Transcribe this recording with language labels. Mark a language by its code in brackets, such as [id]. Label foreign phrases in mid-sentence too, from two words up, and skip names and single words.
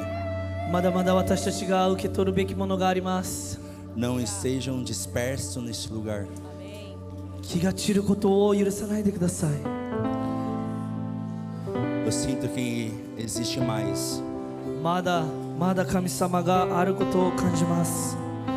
[ja] まだまだ私たちが受け取るべきものがあります [pt] Não estejam dispersos neste lugar. [ja] 気が散ることを許さないでください [pt] Eu sinto que existe mais. [ja] まだまだ神様があることを感じます